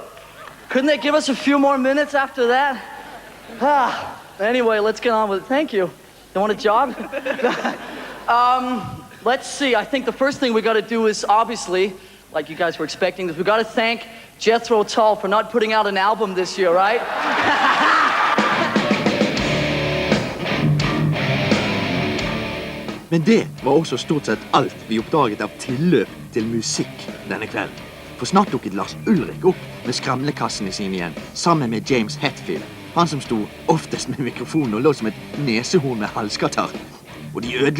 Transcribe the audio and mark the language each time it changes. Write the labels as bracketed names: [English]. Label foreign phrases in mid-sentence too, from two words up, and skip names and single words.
[English] Couldn't they give us a few more minutes after that? Anyway, let's get on with it. Thank you. You want a job? Let's see. I think the first thing we got to do is, obviously, like you guys were expecting, we got to thank Jethro Tull for not putting out an album this year, right? [Norwegian] Men det var også stort sett alt vi oppdaget av tilløp til musikk denne kvelden. For snart dukket Lars Ulrik opp med skramlekassene sine igjen, sammen med James Hetfield, han som sto oftest med mikrofonen og lå som et nesehorn med halskatarr.